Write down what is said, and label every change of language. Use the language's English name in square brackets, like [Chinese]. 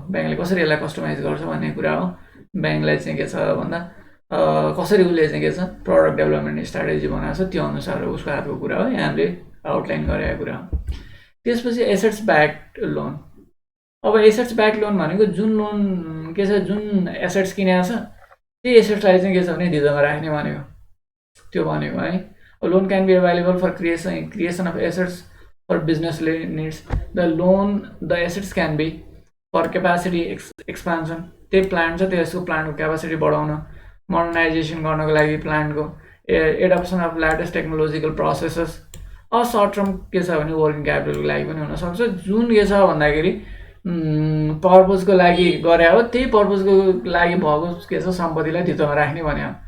[Nepali] ब्याङ्कले कसरी यसलाई कस्टमाइज गर्छ भन्ने कुरा हो। ब्याङ्कलाई चाहिँ के छ भन्दा कसरी उसले चाहिँ के छ प्रडक्ट डेभलपमेन्ट स्ट्राटेजी बनाएको छ त्यो अनुसार उसको हातको कुरा हो। यहाँ हामीले आउटलाइन गरेको कुरा हो। त्यसपछि एसेट्स ब्याक्ड लोन। अब एसेट्स ब्याक्ड लोन भनेको जुन लोन के छ, जुन एसेट्स किनेको छ त्यही एसेट्सलाई चाहिँ के छ भने धितोमा राख्ने भनेको, त्यो भनेको है। [English] Loan can be available for creation of assets for business needs. The assets can be for capacity expansion. [Nepali] त्यही प्लान्ट छ त्यसको प्लान्टको क्यापासिटी बढाउन, मोडर्नाइजेसन गर्नको लागि प्लान्टको, [English] Adoption of latest technological processes. [Nepali] Short term के छ भने वर्किङ क्यापिटलको लागि पनि हुनसक्छ। जुन के छ भन्दाखेरि पर्पजको लागि गरे हो त्यही पर्पजको लागि भएको के छ सम्पत्तिलाई धितोमा राख्ने भने हो।